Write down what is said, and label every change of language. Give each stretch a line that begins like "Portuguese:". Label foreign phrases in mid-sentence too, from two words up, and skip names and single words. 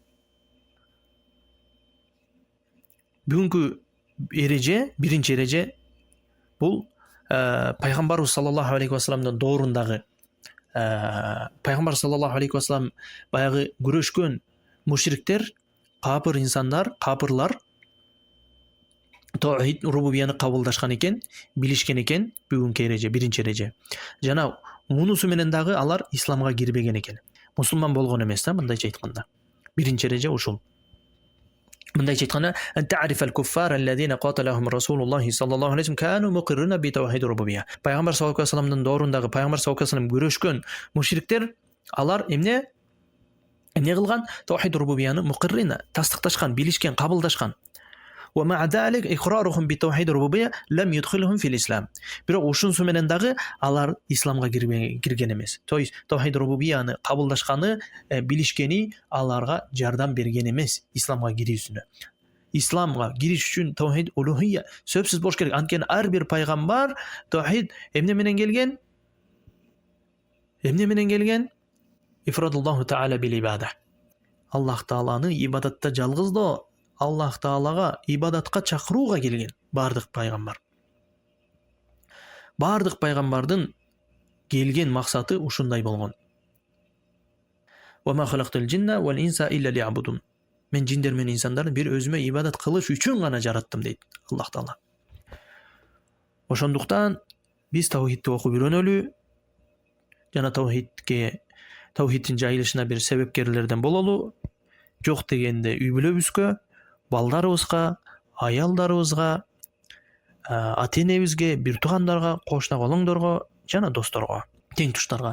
Kyrgyz: Бүгүнкү эреже, биринчи эреже бул пайгамбарыбыз
Arabic: саллаллаху алейхи вассаламдын
Kyrgyz: доорундагы пайгамбар
Arabic: саллаллаху алейхи вассалам
Kyrgyz: баягы күрөшкөн мушриктер, капыр инсандар, капырлар
Arabic: таухид рубубияны
Kyrgyz: кабылдашкан экен, билишкен экен. Бүгүнкү эреже, биринчи эреже. Жана мунусу менен дагы алар исламга кирбеген экен. Мусулман болгон эмес да, мындайча айтканда. Биринчи эреже ушул. Мындайча айтканда,
Arabic: "أن تعرف الكفار الذين قاتلهم رسول الله صلى الله عليه وسلم كانوا مقرين بتوحيد الربوبية."
Kyrgyz: Пайгамбар
Arabic: саллаллаху алейхи ва салламдын
Kyrgyz: доорундағы пайгамбар
Arabic: саллаллаху алейхи ва саллям
Kyrgyz: күрөшкөн мушриктер алар эмне кылган?
Arabic: توحيد الربوبية مقرين,
Kyrgyz: тастыкташкан, билишкен, кабылдашкан.
Arabic: ومع ذلك إقرارهم بتوحيد الربوبية لم يدخلهم في الإسلام.
Kyrgyz: Бирок ушунсу менен дагы алар исламга кирген эмес. То есть
Arabic: توحيد الربوبية
Kyrgyz: кабылдашканы, билишкени аларга жардам берген эмес исламга кирүүсүнө. Исламга кириш үчүн
Arabic: توحيد الألوهية
Kyrgyz: сөзсүз болуш керек. Анткени ар бир пайгамбар tawhid эмне менен келген? Эмне менен келген?
Arabic: إفراد الله تعالى بالعبادة.
Kyrgyz: Аллах тааланы ибадатта жалгыздоо, Аллах Таалага ибадатка чакырууга келген бардык пайгамбар. Бардык пайгамбардын келген максаты ушундай болгон.
Arabic: وَمَا خَلَقْتُ الْجِنَّ وَالْإِنسَ إِلَّا لِيَعْبُدُونِ.
Kyrgyz: Мен жиндер менен инсандарды бир өзүмө ибадат кылыш үчүн гана жараттым дейт Аллах Таала. Ошондуктан биз тавхидти окуп үйрөнөлү, жана тавхидтин жайылышына бир себепкерлерден бололу. Жок дегенде үй бүлөбүзгө, балдарыбызга, аялдарыбызга, ата-энебизге, бир туугандарга, кошуна колоңдорго жана досторго, тең туштарга.